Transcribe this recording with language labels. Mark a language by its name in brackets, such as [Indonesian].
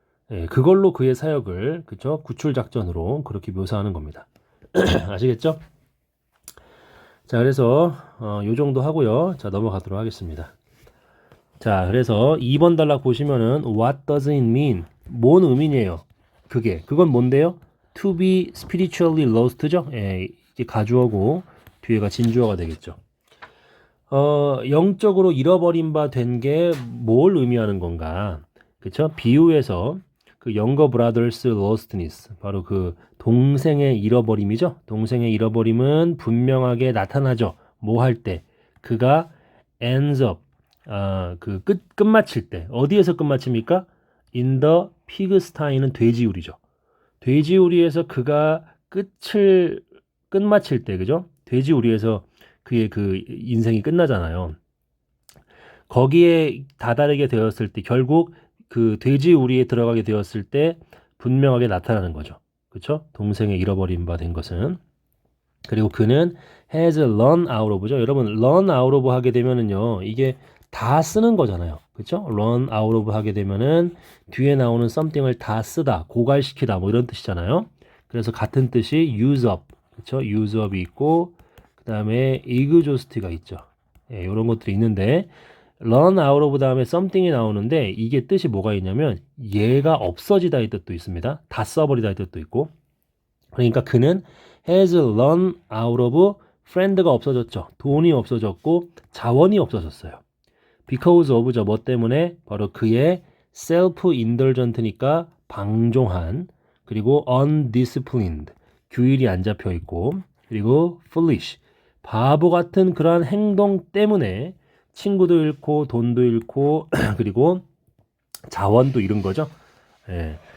[Korean] 예, 그걸로 그의 사역을, 그쵸? 구출 작전으로 그렇게 묘사하는 겁니다. 아시겠죠? 자, 그래서 요 정도 하고요. 자, 넘어가도록 하겠습니다. 자, 그래서 2번 단락 보시면은 what does it mean? 뭔 의미예요? 그건 뭔데요? [English] to be spiritually lost죠? [Korean] 예, 이게 가주어고 뒤에가 진주어가 되겠죠. 영적으로 잃어버린 바 된 게 뭘 의미하는 건가? 그쵸? 비유에서 그 younger brothers lostness, 바로 그 동생의 잃어버림이죠. 동생의 잃어버림은 분명하게 나타나죠. 뭐 할 때? 그가 ends up, 그 끝마칠 때. 어디에서 끝마칩니까? in the pigsty 는 돼지우리죠. 돼지우리에서 그가 끝을 끝마칠 때, 그죠? 돼지우리에서 그의 그 인생이 끝나잖아요. 거기에 다다르게 되었을 때 결국 그 돼지우리에 들어가게 되었을 때 분명하게 나타나는 거죠. 그렇죠? 동생의 잃어버린 바 된 것은. [English] 그리고 그는 has run out of죠. [Korean] 여러분 run out of 하게 되면은요. 이게 다 쓰는 거잖아요. 그렇죠? run out of 하게 되면은 뒤에 나오는 something을 다 쓰다, 고갈시키다 뭐 이런 뜻이잖아요. 그래서 같은 뜻이 use up. 그렇죠? use up 이 있고 그다음에 exhaust가 있죠. 예, 이런 것들이 있는데 run out of 다음에 something이 나오는데 이게 뜻이 뭐가 있냐면 얘가 없어지다의 뜻도 있습니다. 다 써버리다의 뜻도 있고. 그러니까 그는 has run out of friend가 없어졌죠. 돈이 없어졌고 자원이 없어졌어요. because of 죠. 뭐 때문에? 바로 그의 self-indulgent 니까 방종한, 그리고 undisciplined, 규율이 안 잡혀 있고, 그리고 foolish, 바보 같은 그러한 행동 때문에 친구도 잃고 돈도 잃고 그리고 자원도 잃은 거죠. 예.